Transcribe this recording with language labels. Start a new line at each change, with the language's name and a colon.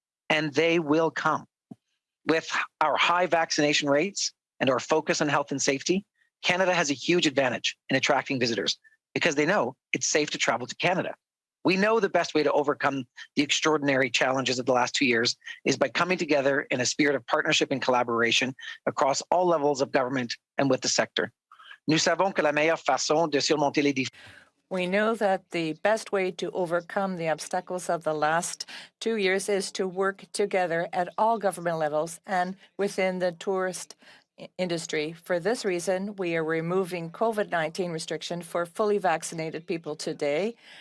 English: And they will come. With our high vaccination rates and our focus on health and safety, Canada has a huge advantage in attracting visitors because they know it's safe to travel to Canada. We know the best way to overcome the extraordinary challenges of the last 2 years is by coming together in a spirit of partnership and collaboration across all levels of government and with the sector.
French: Nous savons que la meilleure façon de surmonter les défis.
English: We know that the best way to overcome the obstacles of the last 2 years is to work together at all government levels and within the tourist industry. For this reason, we are removing COVID-19 restriction for fully vaccinated people today.